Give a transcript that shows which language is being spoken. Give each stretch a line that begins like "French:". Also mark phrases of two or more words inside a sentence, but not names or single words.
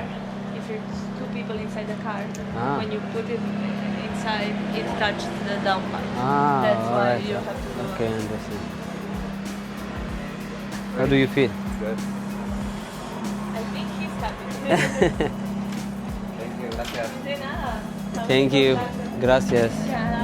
English: If it's two people inside the car, when you put it inside, it touches the down part. That's why alright. you have to do Okay, understand. How do you feel? Good. I think he's happy. Thank you.
Spanish: Gracias. De nada.
English: Thank you. Gracias. Yeah.